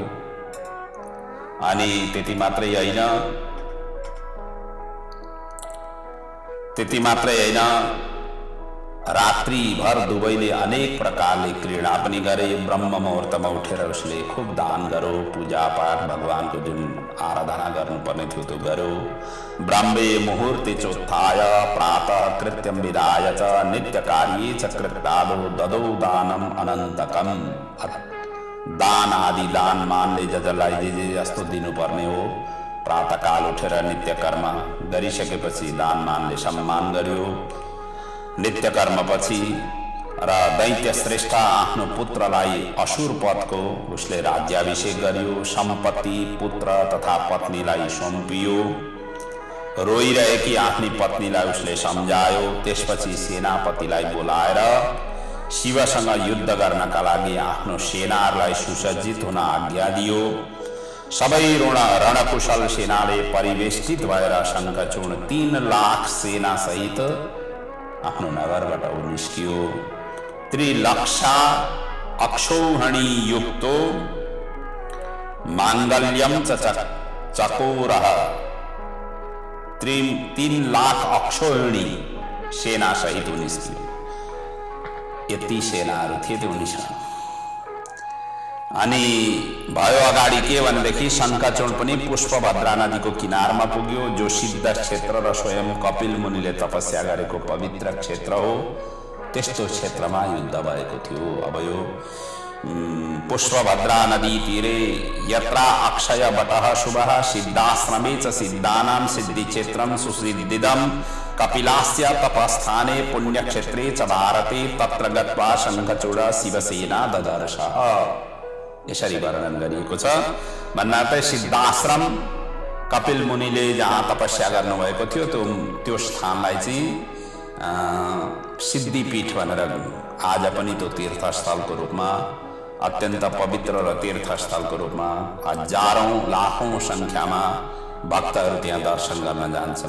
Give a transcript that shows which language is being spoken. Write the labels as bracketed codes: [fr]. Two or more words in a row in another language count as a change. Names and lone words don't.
[ne] अनि त्यति मात्रै होइन, रात्रिभर दुवैले अनेक प्रकारले क्रीडा पनि गरे। ब्रह्म मुहुर्तमा उठेर उसले खूब दान गर्यो, पूजापाठ, भगवानको जुन आराधना गर्नुपर्ने थियो त्यो गर्यो। [sa] ब्रह्मे मुहुर्ते चोत्थाय प्रातः कृत्यं विधाय च नित्यकार्ये च कृतादो ददौ दानम अनन्तकम। [ne] दान आदि दान मानले जसलाई जे जस्तो दिनुपर्ने हो, प्रातःकाल उठेर नित्य कर्म गरिसकेपछि दान मानले सम्मान गर्यो। नित्य कर्मपछि र दैत्य श्रेष्ठ आफ्नो पुत्रलाई असुर पदको उसले राज्याभिषेक गर्यो। सम्पत्ति, पुत्र तथा पत्नीलाई सुम्पियो। रोइरहेकी आफ्नी पत्नीलाई उसले सम्झायो। त्यसपछि सेनापतिलाई बोलाएर शिवसँग युद्ध गर्नका लागि आफ्नो सेनाहरूलाई सुसज्जित हुन आज्ञा दियो सबै रणकुशल सेनाले परिवेष्टित भएर शङ्खचूर्ण 3 लाख सेना सहित आफ्नो नगरबाट निस्कियो। [sa] त्रिलक्षा अक्षौहिणी युक्तो माङ्गल्यम चकोरः। [ne] 3 लाख अक्षौहिणी सेना सहित निस्कियो। यति सेनाहरू थिए त्यो उनीसँग। अनि भयो अगाडि के भनेदेखि शङ्खचूर्ण पनि पुष्पभद्रा नदीको किनारमा पुग्यो, जो सिद्ध क्षेत्र र स्वयं कपिल मुनिले तपस्या गरेको पवित्र क्षेत्र हो। त्यस्तो क्षेत्रमा युद्ध भएको थियो। अब यो [sa] पुष्पभद्रा नदी तीरे यत्रा अक्षय बटः शुभः सिद्धाश्रमे च सिद्धानां सिद्धिक्षेत्रं सुसिद्धिदं कपिलास्य तपस्थाने पुण्यक्षेत्रे च भारते तत्र गत्वा शङ्खचूड शिवसेना ददर्शः। [ne] यसरी वर्णन गरिएको छ। भन्नाले सिद्धाश्रम कपिल मुनिले जहाँ तपस्या गर्नुभएको थियो त्यो स्थानलाई चाहिँ सिद्धिपीठ भनेर आज पनि त्यो तीर्थस्थलको रूपमा, अत्यन्त पवित्र र तीर्थस्थलको रूपमा हजारौं लाखौं संख्यामा भक्तहरू त्यहाँ दर्शन गर्न जान्छन्।